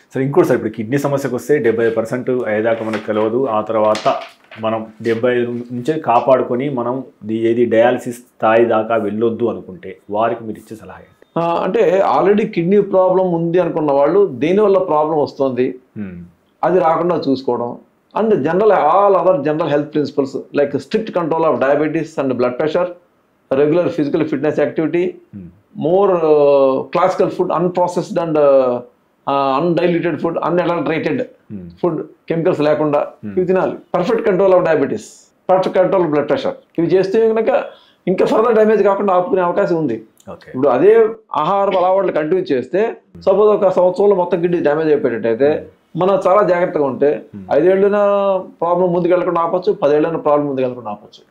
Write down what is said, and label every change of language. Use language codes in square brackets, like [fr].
[te] సరే ఇంకోటి సార్, ఇప్పుడు కిడ్నీ సమస్యకు వస్తే 70% అయ్యేదాకా మనకు తెలియదు. ఆ తర్వాత మనం 75 నుంచి కాపాడుకొని మనం ఏది డయాలసిస్ స్థాయి దాకా వెళ్ళొద్దు అనుకుంటే వారికి మీరు ఇచ్చే సలహా ఏంటి? అంటే ఆల్రెడీ కిడ్నీ ప్రాబ్లం ఉంది అనుకున్న వాళ్ళు దేనివల్ల ప్రాబ్లం వస్తుంది అది రాకుండా చూసుకోవడం. [en] And all other general health principles like strict control of diabetes and blood pressure, regular physical fitness activity, more classical food, unprocessed and undiluted food, unadulterated food, chemicals [te] లేకుండా ఇవి తినాలి. [en] perfect control of diabetes, perfect control of blood pressure, [te] ఇవి చేస్తే కనుక ఇంకా further damage కాకుండా ఆపుకునే అవకాశం ఉంది. ఇప్పుడు అదే ఆహార అలవాట్లు కంటిన్యూ చేస్తే సపోజ్ ఒక సంవత్సరంలో మొత్తం కిడ్నీ డ్యామేజ్ అయిపోయేటట్టయితే మనం చాలా జాగ్రత్తగా ఉంటే 5 ఏళ్ళైన ప్రాబ్లం ముందుకు వెళ్ళకుండా ఆపచ్చు, 10 ఏళ్ళైన ప్రాబ్లం ముందుకు వెళ్ళకుండా ఆపచ్చు.